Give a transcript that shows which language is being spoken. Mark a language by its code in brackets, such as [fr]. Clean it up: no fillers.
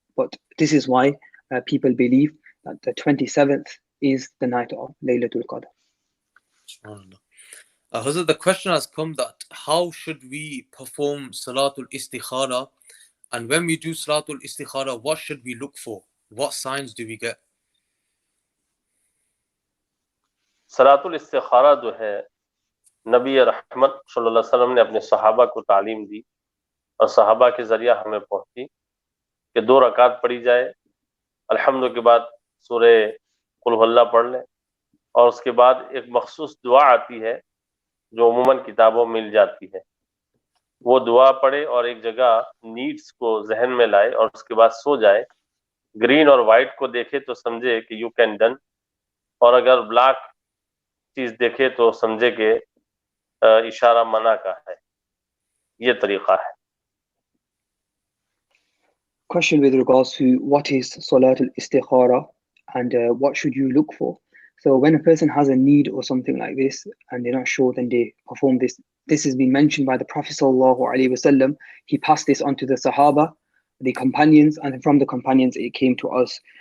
[en] But this is why people believe that the 27th is the night of Laylatul Qadr. Hazrat, the question has come that how should we perform Salatul Istikhara, and when we do Salatul Istikhara, what should we look for? What signs do we get? [ur] صلاۃ الاستخارہ جو ہے، نبی رحمت صلی اللہ علیہ وسلم نے اپنے صحابہ کو تعلیم دی، اور صحابہ کے ذریعہ ہمیں پہنچی کہ 2 رکعت پڑھی جائے، الحمد کے بعد سورہ قل هو اللہ پڑھ لیں، اور اس کے بعد ایک مخصوص دعا آتی ہے جو عموماً کتابوں میں مل جاتی ہے، وہ دعا پڑھے اور ایک جگہ نیڈس کو ذہن میں لائے اور اس کے بعد سو جائے، گرین اور وائٹ کو دیکھے تو سمجھے کہ [en] you can done, [ur] اور اگر بلیک چیز دیکھے تو سمجھے کہ اشارہ منع کا ہے۔ یہ طریقہ ہے۔ [en] Question with regards to what is Salatul Istikhara and what should you look for? So when a person has a need or something like this and they're not sure, then they perform this. This has been mentioned by the Prophet sallallahu alaihi wasallam. He passed this on to the Sahaba, the companions, and from the companions it came to us.